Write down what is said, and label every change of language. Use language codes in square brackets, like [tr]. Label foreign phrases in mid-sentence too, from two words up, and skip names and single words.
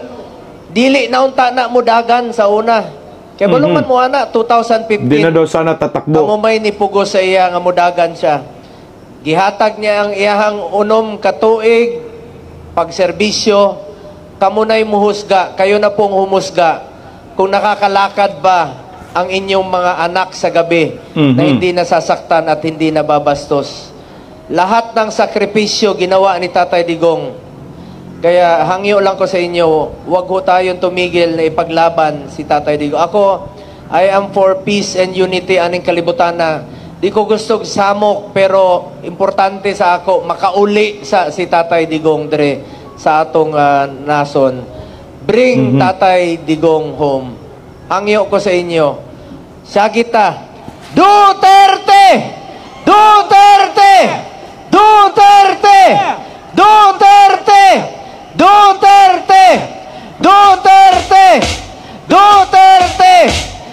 [ceb] Dili na unta na mudagan sa una. Kaya baluman mo ana 2015. [tl] Di na daw sana tatakbo. [ceb] Kamumay ni pugo sa iya nga mudagan siya. Gihatag niya ang iyahang unom katuig pagserbisyo. Kamunay muhusga, [tl] kayo na pong humusga kung nakakalakad ba ang inyong mga anak sa gabi na hindi nasasaktan at hindi nababastos. Lahat ng sakripisyo ginawa ni Tatay Digong. Kaya [ceb] hangyo lang ko sa inyo, [tl] huwag ho tayong tumigil na ipaglaban si Tatay Digong. [ceb] Ako, [en] I am for peace and unity [ceb] aning kalibutan na di ko gustong samok pero importante sa ako makauli sa si Tatay Digong dre sa atong nason. [en] Bring Tatay Digong home. [ceb] Hangyo ko sa inyo. Sagita. Duterte! Duterte! Duterte! Duterte! Duterte! Duterte! Duterte!